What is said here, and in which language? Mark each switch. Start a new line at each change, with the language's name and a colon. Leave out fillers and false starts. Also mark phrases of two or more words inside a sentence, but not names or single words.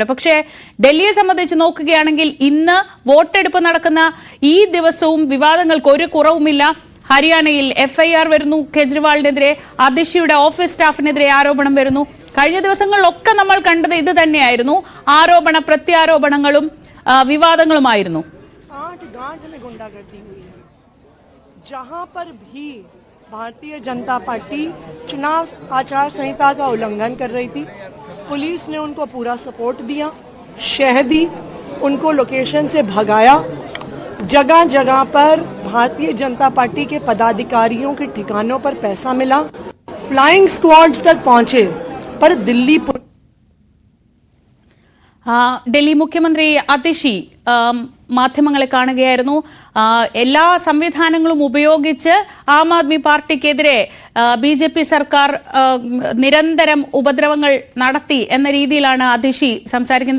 Malayalam: പക്ഷേ ഡൽഹിയെ സംബന്ധിച്ച് നോക്കുകയാണെങ്കിൽ ഇന്ന് വോട്ടെടുപ്പ് നടക്കുന്ന ഈ ദിവസവും വിവാദങ്ങൾക്ക് ഒരു കുറവുമില്ല. ഹരിയാനയിൽ എഫ്ഐആർ വരുന്നു, കെജ്രിവാളിനെതിരെ, അതിഷിയുടെ ഓഫീസ് സ്റ്റാഫിനെതിരെ ആരോപണം വരുന്നു. കഴിഞ്ഞ ദിവസങ്ങളിലൊക്കെ നമ്മൾ കണ്ടത് ഇത് തന്നെയായിരുന്നു. ആരോപണ പ്രത്യാരോപണങ്ങളും വിവാദങ്ങളുമായിരുന്നു.
Hindi: भारतीय जनता पार्टी चुनाव आचार संहिता का उल्लंघन कर रही थी, पुलिस ने उनको पूरा सपोर्ट दिया, शह दी, उनको लोकेशन से भगाया. जगह जगह पर भारतीय जनता पार्टी के पदाधिकारियों के ठिकानों पर पैसा मिला,
English: flying squads
Hindi: तक पहुंचे, पर दिल्ली
Malayalam: ഡൽഹി മുഖ്യമന്ത്രി അതിഷി മാധ്യമങ്ങളെ കാണുകയായിരുന്നു. എല്ലാ സംവിധാനങ്ങളും ഉപയോഗിച്ച് ആം ആദ്മി പാർട്ടിക്കെതിരെ BJP സർക്കാർ നിരന്തരം ഉപദ്രവങ്ങൾ നടത്തി എന്ന രീതിയിലാണ് അതിഷി സംസാരിക്കുന്നത്.